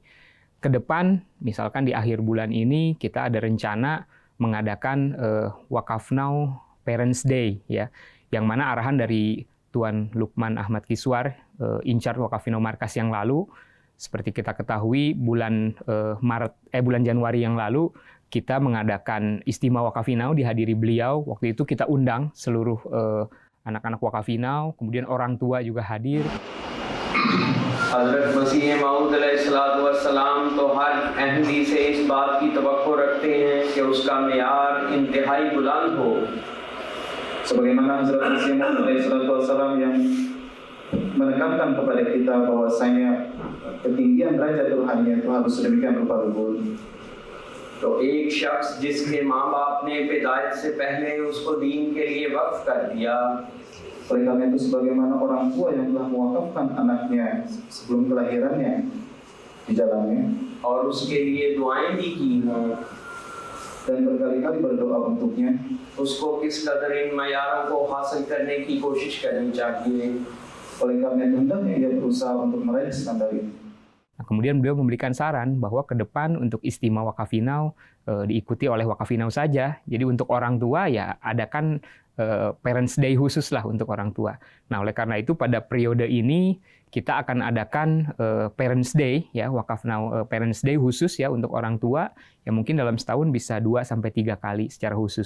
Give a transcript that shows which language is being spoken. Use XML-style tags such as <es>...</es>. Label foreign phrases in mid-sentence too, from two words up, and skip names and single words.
<id>Ke depan, misalkan di akhir bulan ini kita ada rencana mengadakan Wakafnau Parents Day ya, yang mana arahan dari Tuan Lukman Ahmad Kiswar, in-charge Wakafinau Markas yang lalu, seperti kita ketahui bulan bulan Januari yang lalu kita mengadakan istimewa Wakafinau dihadiri beliau. Waktu itu kita undang seluruh anak-anak Wakafinau, kemudian orang tua juga hadir.</id> <ur>حضرت مسیح موعود علیہ السلام تو ہر احمدی سے اس بات کی توقع رکھتے ہیں کہ اس کا معیار انتہائی بلند ہو.</ur> <id>Sebagaimana Hazrat Masih Maud alaihissalam yang menekankan kepada kita bahwasanya ketinggian derajat Tuhannya itu harus sedemikian rupa luhur.</id> <ur>تو ایک شخص جس کے ماں باپ نے پیدائش سے پہلے اس کو دین کے لیے وقف کر دیا.</ur> <id>Oleh karena itu sebagaimana orang tua yang telah mewakafkan anaknya sebelum kelahirannya di jalannya,</id> <ur>اور اس کے لیے دعائیں بھی کی ہوں</ur> <id>dan berkali-kali berdoa untuknya,</id> <ur>اس کو کس قدر ان معیاروں کو حاصل کرنے کی کوشش کرنی چاہیے.</ur> <id>Oleh karena itu hendaknya ia berusaha untuk meraih standar ini. Nah, kemudian beliau memberikan saran bahwa ke depan untuk istimewa Wakafinau diikuti oleh Wakafinau saja. Jadi untuk orang tua ya adakan Parents Day khusus lah untuk orang tua. Nah oleh karena itu pada periode ini kita akan adakan Parents Day ya, Wakafnau Parents Day khusus ya untuk orang tua yang mungkin dalam setahun bisa 2-3 kali secara khusus.</id>